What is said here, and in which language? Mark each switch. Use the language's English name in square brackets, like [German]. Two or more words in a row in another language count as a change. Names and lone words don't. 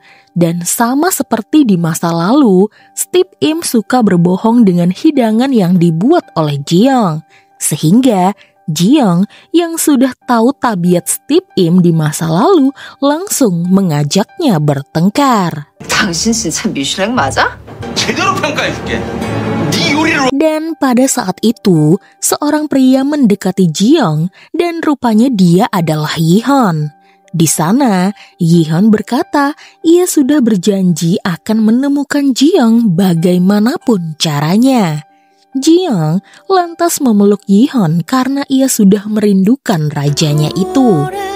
[Indonesian] Dan sama seperti di masa lalu, Steve Im suka berbohong dengan hidangan yang dibuat oleh Ji-young. Sehingga Ji-young yang sudah tahu tabiat Steve Im di masa lalu langsung mengajaknya bertengkar. [Korean] 당신 진짜 미슐랭 맞아? 제대로 평가해줄게. 네 요리를. [Indonesian] Dan pada saat itu, seorang pria mendekati Ji-young dan rupanya dia adalah Yi-hon. Di sana, Yi-hon berkata ia sudah berjanji akan menemukan Ji-young bagaimanapun caranya. Ji-young lantas memeluk Yi-hon karena ia sudah merindukan rajanya itu.